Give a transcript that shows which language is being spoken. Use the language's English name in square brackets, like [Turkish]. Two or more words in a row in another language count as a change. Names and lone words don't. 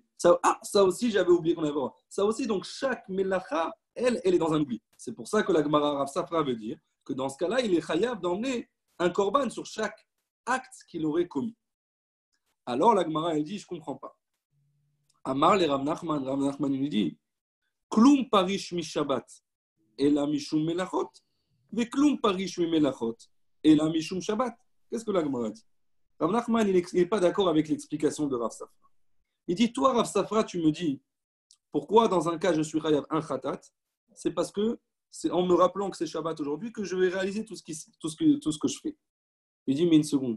[French] Ça aussi j'avais oublié qu'on avait le droit. Ça aussi donc chaque melacha elle est dans un oubli. C'est pour ça que la Gemara Rav Safra veut dire que dans ce cas-là il est chayav d'emmener un korban sur chaque acte qu'il aurait commis. Alors la Gemara elle dit je comprends pas. [Aramaic] Amar le Rav Nachman [French] lui dit [Aramaic] כלום פירש משבת אלא משום מלאכות וכלום פירש ממלאכות אלא משום שבת. [French] Qu'est-ce que la Gemara dit? Rav Nachman il n'est pas d'accord avec l'explication de Rav Safra. Il dit toi Rav Safra tu me dis pourquoi dans un cas je suis chayav un khatat? C'est parce que c'est en me rappelant que c'est Shabbat aujourd'hui que je vais réaliser tout ce que je fais. Il dit mais une seconde.